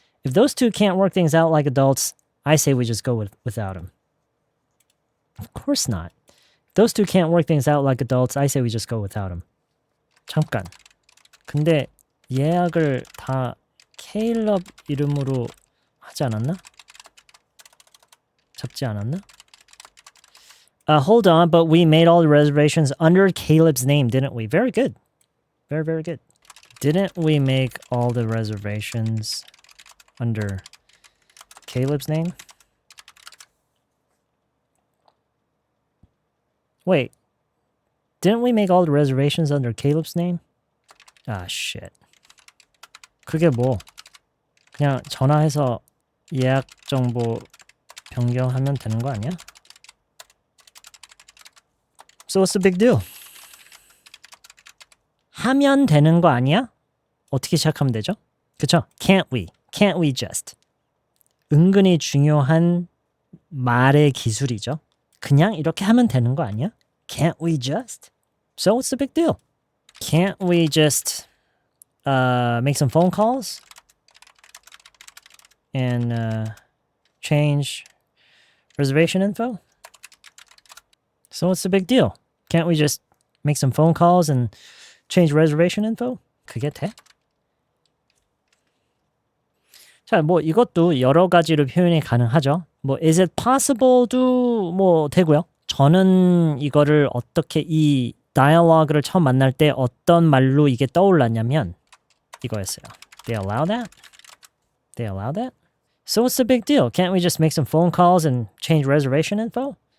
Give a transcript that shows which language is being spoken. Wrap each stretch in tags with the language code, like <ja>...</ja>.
<en>If those two can't work things out like adults, I say we just go without him. Of course not. If those two can't work things out like adults, I say we just go without him.</en> <ko>잠깐. 근데 예약을 다 케일럽 이름으로 하지 않았나? 잡지 않았나?</ko> <en>Hold on, but we made all the reservations under Caleb's name, didn't we? Very good. Very, very good. Didn't we make all the reservations under Caleb's name? Wait. Didn't we make all the reservations under Caleb's name? Ah, shit.</en> <ko>그게 뭐? 그냥 전화해서 예약 정보 변경하면 되는 거 아니야?</ko> <en>So what's the big deal?</en> <ko>하면 되는 거 아니야? 어떻게 시작하면 되죠? 그쵸?</ko> <en>Can't we just.</en> <ko>은근히 중요한 말의 기술이죠. 그냥 이렇게 하면 되는 거 아니야?</ko> <en>Can't we just? So what's the big deal? Can't we just make some phone calls and change reservation info? So what's the big deal? Can't we just make some phone calls and change reservation info?</en> <ko>그게 돼? 자, 뭐 이것도 여러 가지로 표현이 가능하죠. 뭐</ko> <en>is it possible도</en> <ko>뭐 되고요. 저는 이거를 어떻게 이 dialogue를 처음 만날 때 어떤 말로 이게 떠올랐냐면 이거였어요.</ko> <en>They allow that? They allow that? So what's the big deal? Can't we just make some phone calls and change reservation info?</en>